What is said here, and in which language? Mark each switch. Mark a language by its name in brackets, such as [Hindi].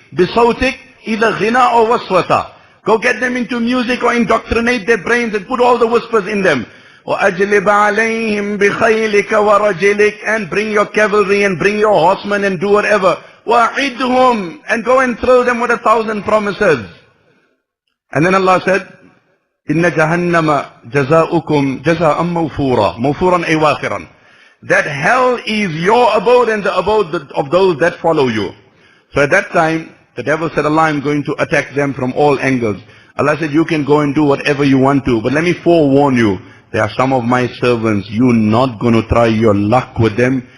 [English] بِصَوْتِكَ, either ghina or waswasa. Go get them into music or indoctrinate their brains and put all the whispers in them. [Arabic] وَأَجْلِبْ عَلَيْهِمْ بِخَيْلِكَ وَرَجِلِكَ. [English] And bring your cavalry and bring your horsemen and do whatever. [Arabic] وَعِدْهُمْ. [English] And go and throw them with 1,000 promises. And then Allah said, [Arabic] إِنَّ جَهَنَّمَ جَزَاؤُكُمْ جَزَاءً مَوْفُورًا مَوْفُورًا أَيْ وَافِرًا. [English] That hell is your abode and the abode of those that follow you. So at that time, the devil said, Allah, I'm going to attack them from all angles. Allah said, you can go and do whatever you want to, but let me forewarn you, there are some of my servants, you're not going to try your luck with them.